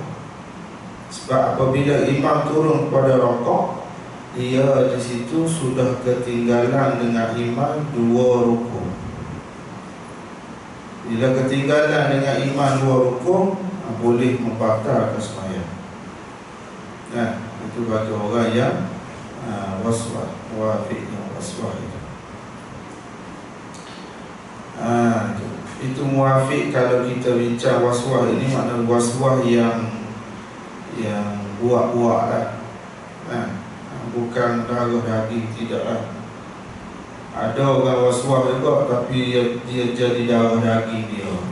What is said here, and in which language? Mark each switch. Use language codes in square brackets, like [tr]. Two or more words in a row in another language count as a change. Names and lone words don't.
[ms] Sebab apabila imam turun pada rakaat, dia di situ sudah ketinggalan dengan imam 2 rukun. Bila ketinggalan dengan imam 2 rukun, boleh membatalkan sembahyang. Itu bagi orang yang was-was, muwafiq yang was-was itu. Itu muwafiq. Kalau kita bincang was-was ini, makna was-was yang buak-buak lah. Bukan darah daging, tidak lah. Ada orang was-was juga, tapi dia jadi darah daging dia.